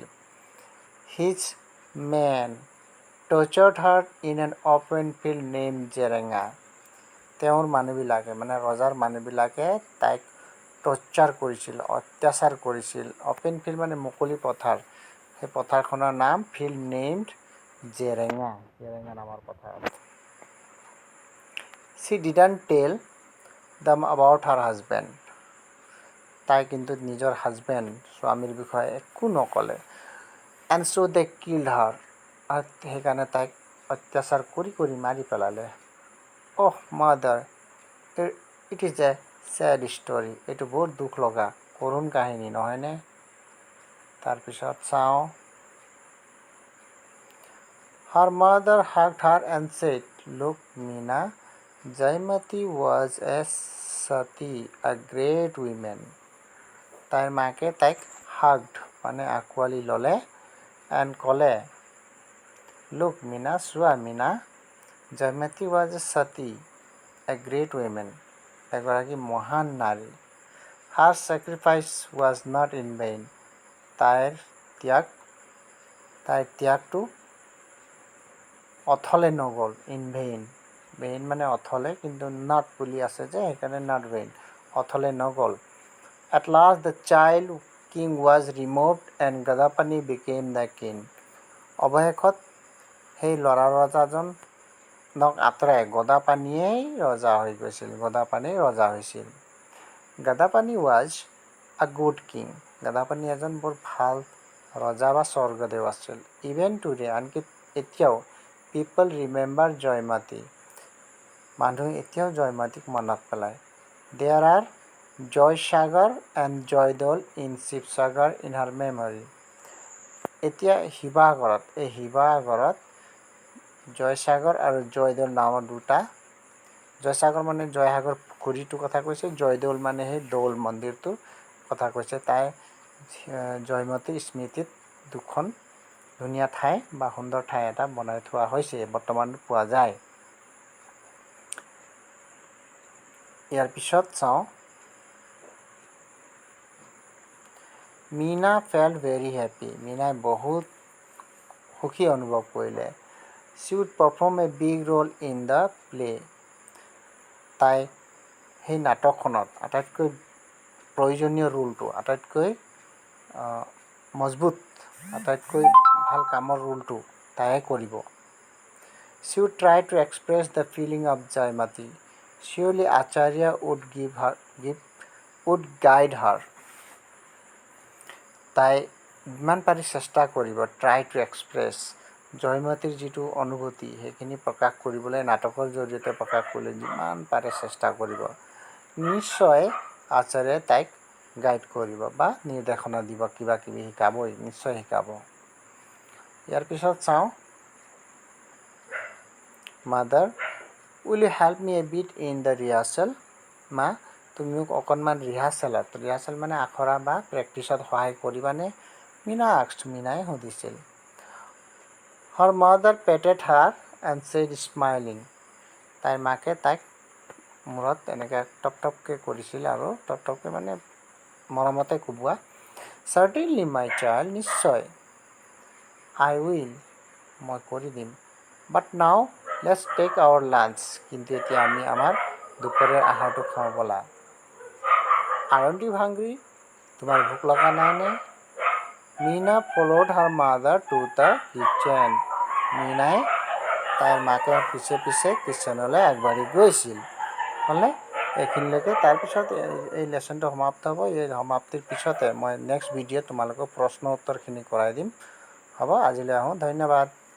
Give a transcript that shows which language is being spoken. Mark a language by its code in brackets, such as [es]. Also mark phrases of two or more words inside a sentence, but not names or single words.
[en] His men tortured her in an open field name Jerenga. [as] তেওঁৰ মানুহবিলাকে মানে ৰজাৰ মানুহবিলাকে তাইক টৰ্চাৰ কৰিছিল, অত্যাচাৰ কৰিছিল। [en] open field [as] মানে মুকলি পথাৰ, সেই পথাৰখনৰ নাম [en] field named [as] জেৰেঙা, জেৰেঙা নামৰ পথাৰ। [en] She didn't tell them about her husband. [as] তাই কিন্তু নিজৰ হাজবেণ্ড স্বামীৰ বিষয়ে একো নক'লে। [en] And so they killed her. [as] আৰু সেইকাৰণে তাইক অত্যাচাৰ কৰি কৰি মাৰি পেলালে। [en] Oh mother, it is a sad story. [as] এইটো বহুত দুখ লগা কৰুণ কাহিনী নহয়নে? তাৰপিছত চাওঁ, [en] her mother hugged her and said, look Meena, Jaimati was a sati, a great woman. [as] তাইৰ মাকে তাইক hugged মানে আঁকোৱালি ল'লে and ক'লে, [en] look Meena, চোৱা Meena, Jaimati was a sati, a great woman, [as] এগৰাকী মহান নাৰী। [en] Her sacrifice was not in vain. [as] তাইৰ ত্যাগটো অথলে নগ'ল। [en] in vain, [as] ভেইন মানে অথলে, কিন্তু নট বুলি আছে যে সেইকাৰণে [en] not vain, [as] অথলে নগ'ল। [en] At last the child king was removed and Gadapani became the king. [as] অৱশেষত সেই ল'ৰা ৰজাজনক আঁতৰাই গদাপানীয়েই ৰজা হৈ গৈছিল, গদাপানী ৰজা হৈছিল। [en] Gadapani was a good king. [as] গদাপানী এজন বৰ ভাল ৰজা বা স্বৰ্গদেউ আছিল। [en] Even today, [as] আনকি এতিয়াও [en] people remember [as] জয়মতী, মানুহে এতিয়াও জয়মতীক মনত পেলায়। [en] There are জয়সাগৰ and জয়দৌল in শিৱসাগৰ in her memory. [as] এতিয়া শিৱসাগৰত জয়সাগৰ আৰু জয়দৌল নামৰ দুটা, জয়সাগৰ মানে জয়সাগৰ পুখুৰীটোৰ কথা কৈছে, জয়দৌল মানে সেই দৌল মন্দিৰটোৰ কথা কৈছে। তাই জয়মতীৰ স্মৃতিত দুখন ধুনীয়া ঠাই বা সুন্দৰ ঠাই এটা বনাই থোৱা হৈছে, বৰ্তমান পোৱা যায়। ইয়াৰ পিছত চাওঁ, [en] Meena felt very happy, [as] মীনাই বহুত সুখী অনুভৱ কৰিলে। [en] She would perform a big role in the play. [as] তাই সেই নাটকখনত আটাইতকৈ প্ৰয়োজনীয় ৰোলটো, আটাইতকৈ মজবুত, আটাইতকৈ ভাল কামৰ ৰোলটো তাইয়ে কৰিব। [en] She would try to express the feeling of Jaimati. Surely Acharya would guide her. [as] তাই যিমান পাৰি চেষ্টা কৰিব, [en] try to express, [as] জয়মতীৰ যিটো অনুভূতি সেইখিনি প্ৰকাশ কৰিবলৈ নাটকৰ জৰিয়তে প্ৰকাশ কৰিবলৈ যিমান পাৰে চেষ্টা কৰিব। নিশ্চয় আচাৰ্যই তাইক গাইড কৰিব বা নিৰ্দেশনা দিব, কিবা কিবি শিকাবই, নিশ্চয় শিকাব। ইয়াৰ পিছত চাওঁ, [en] mother will you help me a bit in the rehearsal. [as] মা তুমি মোক অকণমান ৰিহাৰ্চেল মানে আখৰা বা প্ৰেক্টিছত সহায় কৰিবানে? মীনা আস্কড, মীনাই সুধিছিল। [en] Her mother patted her and said smiling. [as] তাইৰ মাকে তাইক মূৰত এনেকৈ টপটপকৈ কৰিছিল আৰু টপটপকৈ মানে মৰমতে কোবোৱা। [en] Certainly my child, নিশ্চয়। I will, [as] মই কৰি দিম। [en] But now let's take our lunch. [as] কিন্তু এতিয়া আমি আমাৰ দুপৰীয়াৰ আহাৰটো খাওঁ ব'লা। [en] Aren't you hungry? [as] তোমাৰ ভোক লগা নাইনে? [en] Meena followed her mother to the kitchen. [as] মীনাই তাইৰ মাকে পিছে পিছে কিচেনলৈ আগবাঢ়ি গৈছিল। হ'লনে? এইখিনিলৈকে। তাৰপিছত এই লেচনটো সমাপ্ত হ'ব। এই সমাপ্তিৰ পিছতে মই [en] next video' [as] ত তোমালোকক প্ৰশ্ন উত্তৰখিনি কৰাই দিম। হ'ব, আজিলৈ আহোঁ। ধন্যবাদ।